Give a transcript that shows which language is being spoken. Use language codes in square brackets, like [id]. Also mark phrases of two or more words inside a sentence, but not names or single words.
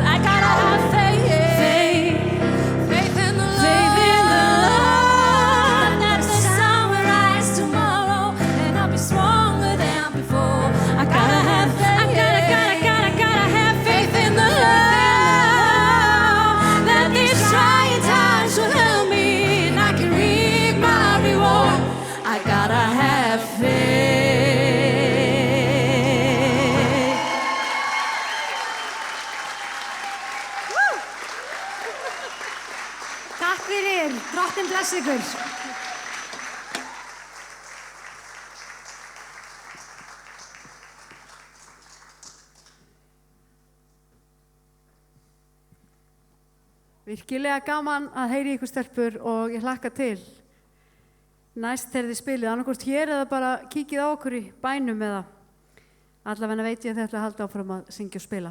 [en] I gotta have faith, faith in the Lord, that the sun will rise tomorrow and I'll be stronger than before. I gotta have faith, gotta have faith in the Lord, that these trying times will help me and I can reap my reward. I gotta have faith. [is] Takk fyrir, drottin bless ykkur. Virkilega gaman að heyri ykkur stelpur og ég hlakka til næst þegar þið spilið, annarkvort hér eða bara kíkið á okkur í bænum eða allavega veit ég að þið ætla að halda áfram að syngja og spila.